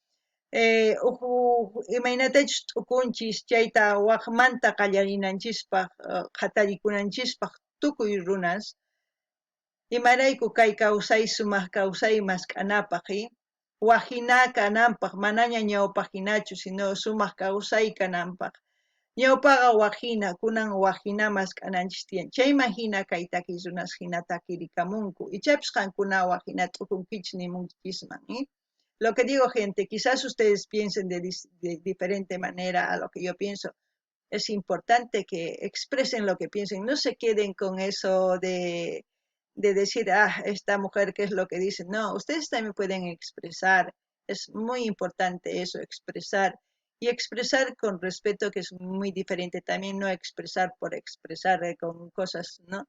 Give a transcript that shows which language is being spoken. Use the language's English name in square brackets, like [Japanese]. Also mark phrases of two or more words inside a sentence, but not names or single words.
[Quechua] imaynatachus t'ukunchis chayta waqmanta qallarinanchispaq, qhatarrikunanchispaq tukuy runas, imarayku kay kawsay sumaq kawsay mask'anapaq, wajina kananpaq, manaña ñawpaq hinachu, sino sumaq kawsay kananpaq. Ñawpaqa wajina, kunan wajinamas k'ananchis tiyan. Chayman hina kay takiy runas hina takirikamunku. Ichapis qankuna wajina t'ukunkichis nimunkichisman, [Spanish] Lo que digo, gente, quizás ustedes piensen de diferente manera a lo que yo pienso. Es importante que expresen lo que piensen, no se queden con eso de decir, esta mujer, ¿qué es lo que dice? No, ustedes también pueden expresar, es muy importante eso, expresar, y expresar con respeto, que es muy diferente, también no expresar por expresar con cosas, ¿no?